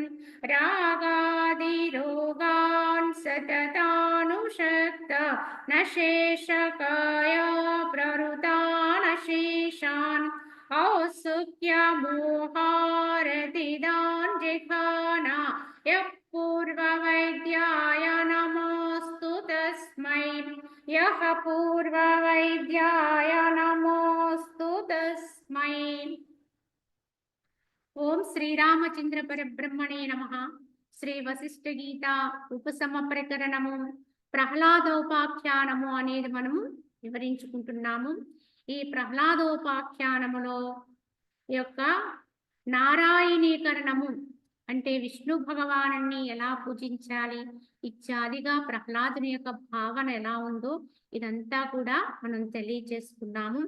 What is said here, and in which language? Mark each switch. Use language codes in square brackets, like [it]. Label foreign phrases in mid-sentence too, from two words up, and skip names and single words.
[sa] रागादिरोगान् सततानुषक्त न शेषकाया प्रवृतानशेषान् औत्सुक्यमोहारतिदान् जिघाना यः पूर्ववैद्याय नमोऽस्तु तस्मै यः पूर्ववैद्याय नमोऽस्तु तस्मै। ओम శ్రీరామచంద్ర పరబ్రహ్మణే నమః। [te] శ్రీ వశిష్ఠ గీత ఉపసమ ప్రకరణము ప్రహ్లాదోపాఖ్యానము అనేది మనము వివరించుకుంటున్నాము। ఈ ప్రహ్లాదోపాఖ్యానములో యొక్క నారాయణీకరణము అంటే విష్ణు భగవానుని ఎలా పూజించాలి ఇత్యాదిగా ప్రహ్లాదుని యొక్క భావన ఎలా ఉందో ఇదంతా కూడా మనం తెలియజేసుకున్నాము।